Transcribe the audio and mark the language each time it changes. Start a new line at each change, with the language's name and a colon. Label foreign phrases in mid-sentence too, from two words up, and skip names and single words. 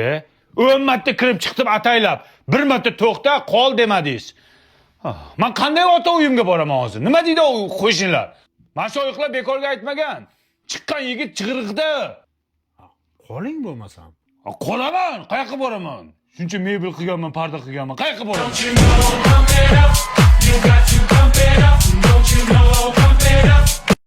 Uzbek: 10 marta kirib chiqdim ataylab. Bir marta to'xta, qol demadingiz. Men qanday ota uyimga boraman hozir? Nima deydi u qo'shnilar? Mashoyixlar bekorga aytmagan. Chiqqan yigit chig'iriqda. Qoling bo'lmasam. Qolaman, qayoqqa boraman? Shuncha mebel qilganman, parda qilganman. Qayoqqa boraman?
English: Don't you know, pump it up. You got to pump it up. Don't you know, pump it up.